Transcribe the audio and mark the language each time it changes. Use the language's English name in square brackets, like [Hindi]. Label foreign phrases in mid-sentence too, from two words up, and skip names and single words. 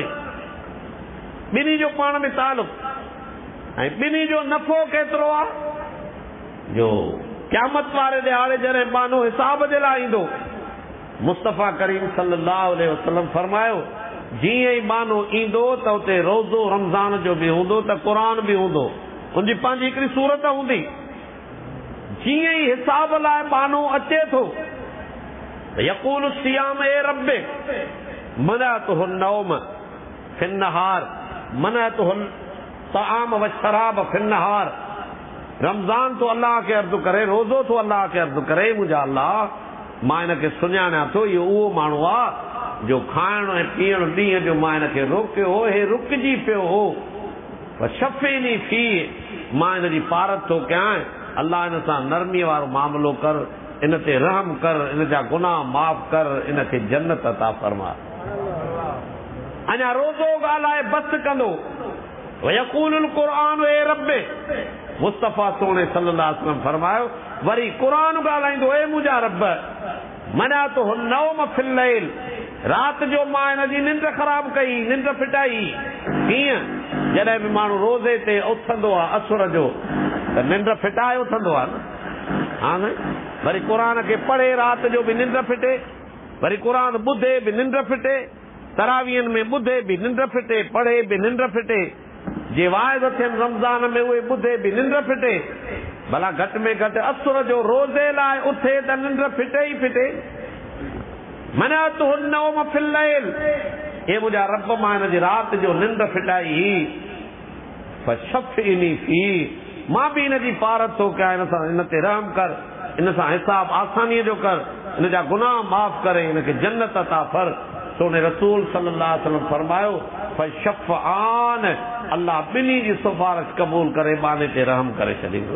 [Sindhi] ॿिन्ही जो पाण में तालुक़। ऐं ॿिन्ही जो नफ़ो केतिरो आहे, जो क़यामत वारे ॾियारे जॾहिं बानो हिसाब जे लाइ ईंदो, मुस्तफ़ा करीम [Arabic] صلى الله عليه وسلم [Sindhi] फरमायो जीअं ई बानो ईंदो त उते रोज़ो रमज़ान जो बि हूंदो त क़ुरान बि हूंदो। उनजी पंहिंजी हिकिड़ी सूरत हूंदी। जीअं ई हिसाब लाइ बानो अचे थो [Arabic] يقول صيام أي رب منعته نوم في النهار منعته طعام وشراب في النهار. [Sindhi] रमज़ान तो अल्लाह खे अर्ज़ु करे, रोज़ो तो अल्लाह खे अर्ज़ु करे, मुंहिंजा अल्लाह मां हिनखे सुञाणियां थो, इहो उहो माण्हू आहे जो खाइण ऐं पीअण ॾींहं जो मां हिनखे रोकियो हो, हे रुकिजी पियो हो। [Arabic] شفعني في, [Sindhi] मां हिनजी पारत थो कयां। अल्लाह हिन सां नरमीअ वारो मामिलो कर, इन ते रहम कर, इन जा गुनाह माफ़ कर, इनखे जन्नत अता फरमा। अञा रोज़ो ॻाल्हाए बस कंदो। [Arabic] ويقول القرآن أي رب, [Sindhi] मुस्तफ़ा सोने [Arabic] صلى الله عليه وسلم [Sindhi] फरमायो वरी क़ुरान ॻाल्हाईंदो, ए मुंहिंजा रब [Arabic] منعته نوم في الليل. [Sindhi] राति जो मां हिनजी निंड ख़राब कई, निंड फिटाई। कीअं? जॾहिं बि माण्हू रोज़े ते उथंदो आहे असुर जो त निंड फिटाए उथंदो आहे न। हा न? वरी क़ुरान खे पढ़े राति जो बि निंड फिटे, वरी क़ुरान ॿुधे बि निंड फिटे, तरावीहनि में ॿुधे बि निंड फिटे, पढ़े बि निंड फिटे। जे वाइद थियनि रमज़ान में उहे ॿुधे बि निंड फिटे। भला घटि में घटि असुर जो रोज़े लाइ उथे त निंड फिटे ई फिटे। [Arabic] منعته نوم في الليل, [Sindhi] हे मुंहिंजा रब मां हिनजी राति जो निंड फिटाई। [Arabic] فشفعني في, [Sindhi] मां बि हिनजी पारत थो कयां, हिन सां हिन ते रहम कर, इन सां हिसाब आसानीअ जो कर, इन जा गुनाह माफ़ करे, हिनखे जन्नत अता फर। सोने रसूल [Arabic] صلى الله عليه وسلم [Sindhi] फरमायो फशफ़आन, अल्लाह ॿिन्ही जी सिफारिश क़बूल करे बाने ते रहम करे छॾींदो।